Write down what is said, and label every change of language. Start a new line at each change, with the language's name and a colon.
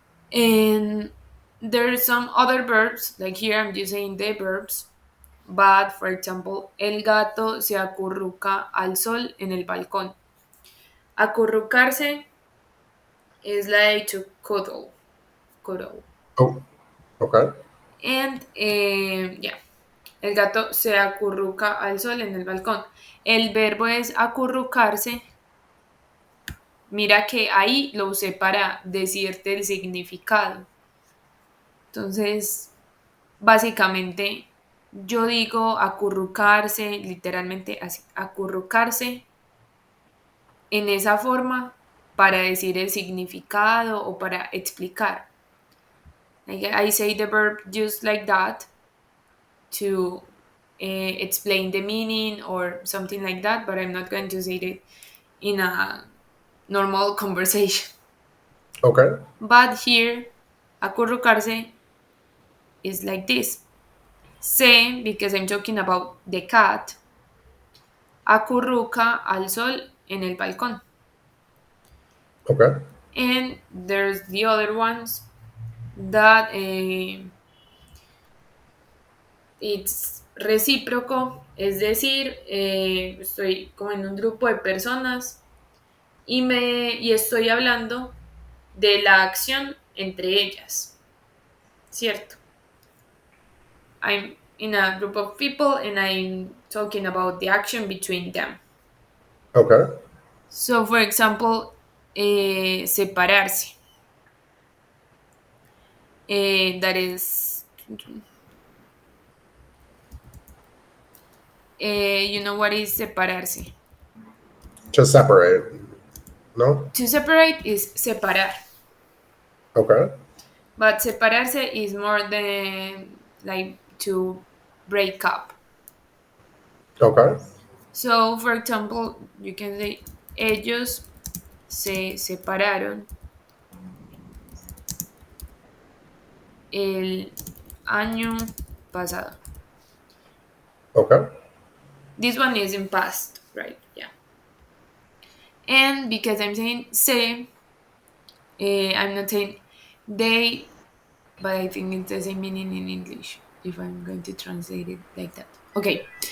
English: And there are some other verbs, like here I'm just saying the verbs, but for example,
Spanish: el gato se acurruca al sol en el balcón.
English: Acurrucarse is like to cuddle, cuddle. Oh. Okay. And yeah,
Spanish: el gato se acurruca al sol en el balcón. El verbo es acurrucarse. Mira que ahí lo usé para decirte el significado. Entonces, básicamente, yo digo acurrucarse, literalmente así, acurrucarse en esa forma para decir el significado o para explicar.
English: Like I say the verb just like that to explain the meaning or something like that, but I'm not going to say it in a normal conversation. Okay. But here, acurrucarse is like this.
Spanish: Se,
English: because I'm talking about the cat,
Spanish: acurruca al sol en el balcón.
English: Okay. And there's the other ones that it's
Spanish: recíproco, es decir, estoy como en un grupo de personas y estoy hablando de la acción entre ellas, ¿cierto?
English: I'm in a group of people and I'm talking about the action between them. Okay. So, for example, separarse. That is, you know what is separarse? To separate. No. To separate is separar, Okay. but separarse is more than like to break up. Okay. So, for example, you can say,
Spanish: ellos se separaron el año pasado.
English: Okay. This one is in past, right? Yeah. And because I'm saying se, I'm not saying they, but I think it's the same meaning in English if I'm going to translate it like that. Okay.